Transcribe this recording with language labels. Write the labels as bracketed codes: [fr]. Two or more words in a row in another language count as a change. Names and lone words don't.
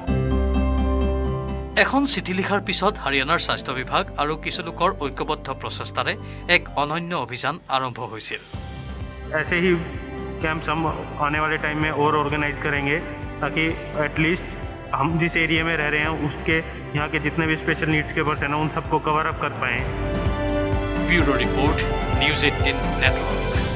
[as] এখন চিঠি লিখাৰ পিছত হাৰিয়ানাৰ স্বাস্থ্য বিভাগ আৰু কিছু লোকৰ ঐক্যবদ্ধ প্ৰচেষ্টাৰে এক অনন্য অভিযান আৰম্ভ হৈছিল [hi] ऐसे ही कैंप्स हम आने वाले टाइम में और ऑर्गेनाइज करेंगे ताकि एटलीस्ट हम जिस एरिया में रह रहे हैं उसके यहाँ के जितने भी [en] special needs [hi] के पर्सन हैं उन सबको [en] cover up [hi] कर पाएँ [en] bureau report [hi] न्यूज़ 18 नेटवर्क